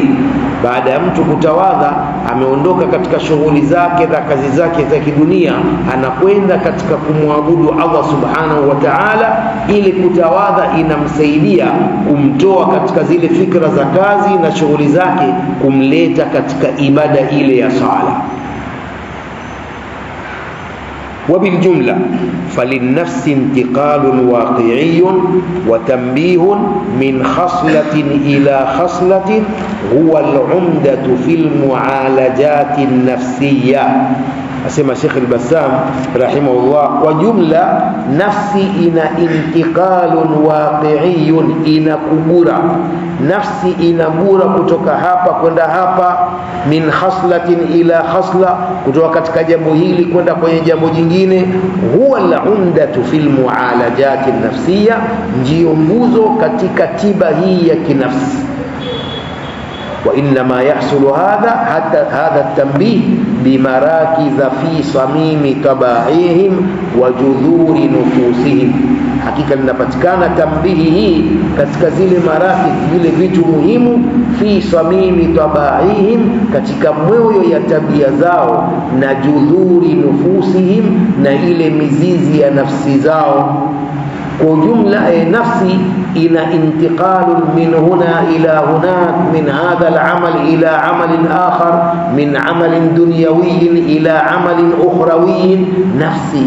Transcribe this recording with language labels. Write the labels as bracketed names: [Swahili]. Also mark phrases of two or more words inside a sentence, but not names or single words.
[Swahili] Baada ya mtu kutawadha, ameondoka katika shughuli zake za kazi zake za kidunia, anakwenda katika kumwabudu [Arabic] الله سبحانه وتعالى. [Swahili] Ili kutawadha inamsaidia kumtoa katika zile fikra za kazi na shughuli zake, kumleta katika ibada ile ya sala. [Arabic] وبالجملة فللنفس انتقال واقعي وتنبيه من خصلة إلى خصلة هو العمدة في المعالجات النفسية. [Swahili] Asema Sheikh al-Bassam rahimahullah, kwa jumla nafsi ina [Arabic] انتقال واقعي, [Swahili] inakubura. Nafsi inabura kutoka hapa kwenda hapa, [Arabic] من خصلة إلى خصلة, [Swahili] kutoka katika jambo hili kwenda kwenye jambo jingine. [Arabic] هو العمدة في المعالجات النفسية, [Swahili] ndio nguzo katika tiba hii ya kinafsi. [Arabic] وإنما يحصل هذا التنبيه بمراكز في صميم طباعهم وجذور نفوسهم. [Swahili] Hakika linapatikana tambihi hii katika zile marakis, vile vitu muhimu, [Arabic] في صميم طباعهم, [Swahili] katika moyo ya tabia zao, na [Arabic] جذور نفوسهم, [Swahili] na ile mizizi ya nafsi zao. Kwa jumla nafsi ina [Arabic] انتقال من هنا إلى هناك, من هذا العمل إلى عمل آخر من عمل دنيوي إلى عمل أخروي.